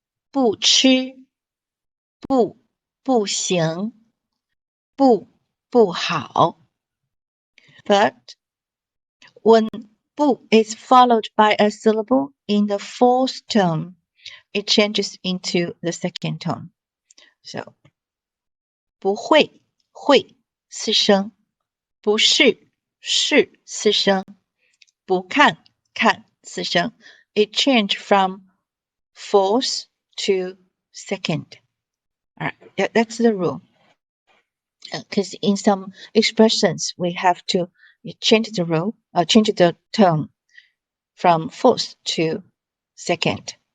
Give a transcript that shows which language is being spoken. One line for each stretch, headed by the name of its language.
Chinese: 不吃，不行，不好。
English: But when 不 is followed by a syllable in the fourth tone, it changes into the second tone. So
Chinese: 不会，会四声，不是，是四声，不看，看四声。
English: It changed from fourth to second. All right, that's the rule. Because in some expressions we have to change the rule, change the tone from fourth to second.